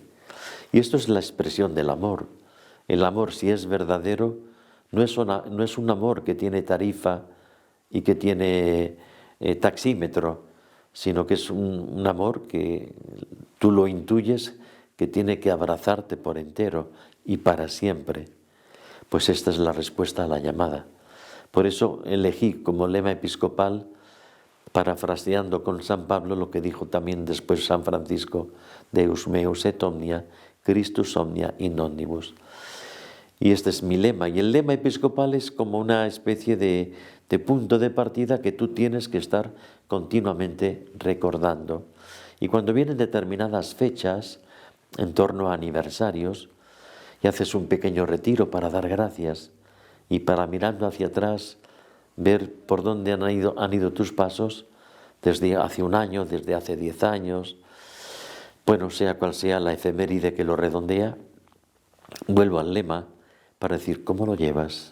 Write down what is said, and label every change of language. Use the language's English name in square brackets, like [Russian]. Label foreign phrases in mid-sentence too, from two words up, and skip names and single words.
[Spanish] Y esto es la expresión del amor. El amor, si es verdadero, no es un amor que tiene tarifa y que tiene taxímetro, sino que es un amor que tú lo intuyes, que tiene que abrazarte por entero y para siempre. Pues esta es la respuesta a la llamada. Por eso elegí como lema episcopal, parafraseando con San Pablo lo que dijo también después San Francisco, [Latin] Deus meus et omnia, Christus omnia in omnibus. [Spanish] Y este es mi lema. Y el lema episcopal es como una especie de punto de partida que tú tienes que estar continuamente recordando. Y cuando vienen determinadas fechas, en torno a aniversarios, y haces un pequeño retiro para dar gracias y para, mirando hacia atrás, ver por dónde han ido tus pasos desde hace un año, desde hace 10 años, bueno, sea cual sea la efeméride que lo redondea, vuelvo al lema para decir, ¿cómo lo llevas?